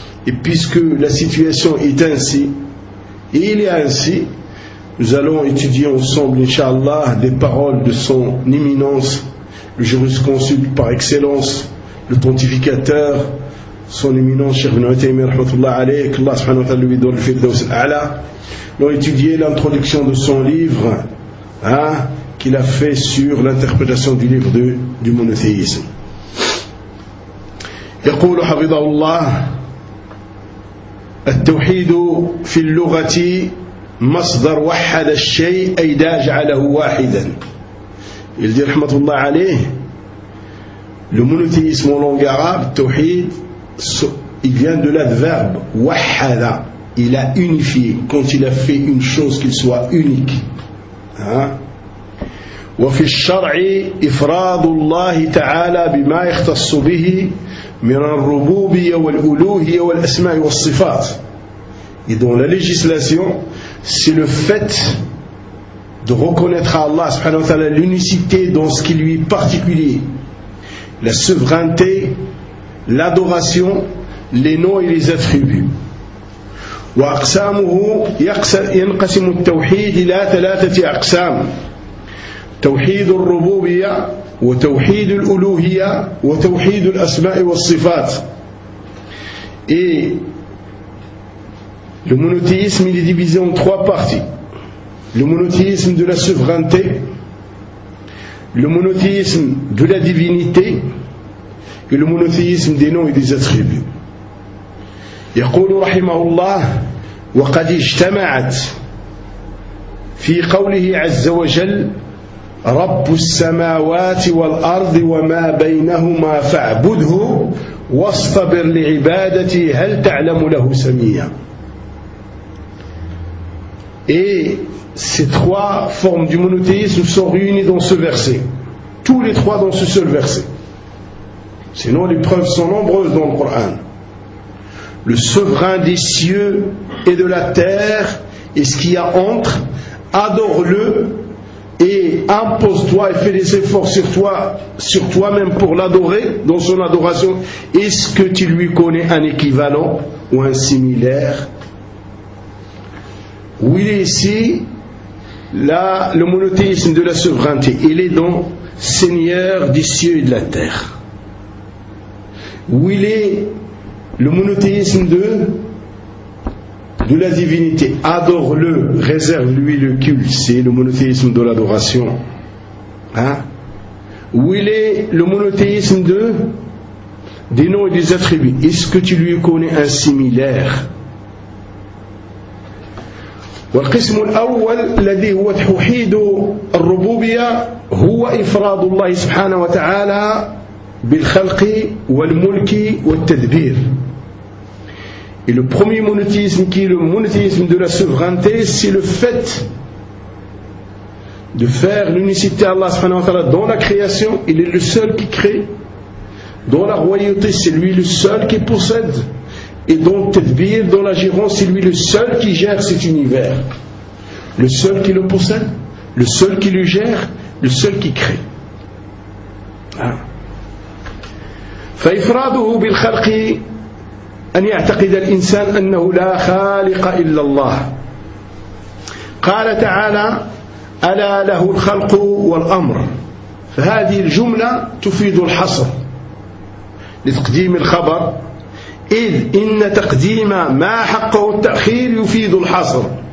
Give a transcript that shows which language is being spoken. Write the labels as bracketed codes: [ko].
[fr] Et puisque la situation est ainsi, et il est ainsi, nous allons étudier ensemble, inshallah, des paroles de son éminence, le jurisconsulte par excellence, le pontificateur, son éminence, Cheikh Ibn Uthaymeen, rahmatullah alayhi, que Allah subhanahu wa ta'ala lui donne le firdaus al-a'la. Nous allons étudier l'introduction de son livre, qu'il a fait sur l'interprétation du livre du monothéisme. [ar] Yaqulu hafidhahullah, التوحيد في اللغة مصدر وحد الشيء أي داج عليه واحدا. [fr] Il dit [ar] رحمة الله عليه, [fr] le monothéisme en langue arabe, التوحيد, il vient de l'adverbe وحد, il a unifié, quand il a fait une chose qu'il soit unique. [ar] وفي الشرع إفراد الله تعالى بما يختص به من الربوبية والألوهية والأسماء والصفات. [fr] et dont la législation, c'est le fait de reconnaître à Allah subhanahu wa ta'ala l'unicité dans ce qui lui est particulier, la souveraineté, l'adoration, les noms et les attributs. [ar] وأقسامه ينقسم التوحيد إلى ثلاثة أقسام: توحيد الربوبية وتوحيد الألوهية وتوحيد الأسماء والصفات. [fr] Le monothéisme est divisé en trois parties: le monothéisme de la souveraineté, le monothéisme de la divinité et le monothéisme des noms et des attributs. [ar] يقول رحمه الله: وقد اجتمعت في قوله عز وجل رب السماوات والأرض وما بينهما فاعبده واصطبر لعبادتي هل تعلم له سميا. [fr] Et ces trois formes du monothéisme sont réunies dans ce verset, tous les trois dans ce seul verset, sinon les preuves sont nombreuses dans le Coran. Le souverain des cieux et de la terre et ce qu'il y a entre, adore-le et impose-toi et fais des efforts sur toi, sur toi-même pour l'adorer dans son adoration. Est-ce que tu lui connais un équivalent ou un similaire? Oui, ici, là, le monothéisme de la souveraineté, il est donc Seigneur des cieux et de la terre. Oui, il est le monothéisme de la divinité, adore-le, réserve-lui le culte, c'est le monothéisme de l'adoration. Hein? Où il est le monothéisme des noms et des attributs, est-ce que tu lui connais un similaire? [ar] والقسم الأول الذي هو توحيد الربوبية هو إفراد الله سبحانه وتعالى بالخلق والملك والتدبير. [fr] Et le premier monothéisme, qui est le monothéisme de la souveraineté, c'est le fait de faire l'unicité à Allah subhanahu wa ta'ala dans la création. Il est le seul qui crée. Dans la royauté, c'est lui le seul qui possède. Et dans le tadbir, dans la gérance, c'est lui le seul qui gère cet univers. Le seul qui le possède, le seul qui le gère, le seul qui crée. [ar] فَإِفْرَادُهُ بِالْخَلْقِ أن يعتقد الإنسان أنه لا خالق إلا الله. قال تعالى: ألا له الخلق والأمر. فهذه الجملة تفيد الحصر لتقديم الخبر، إذ إن تقديم ما حقه التأخير يفيد الحصر.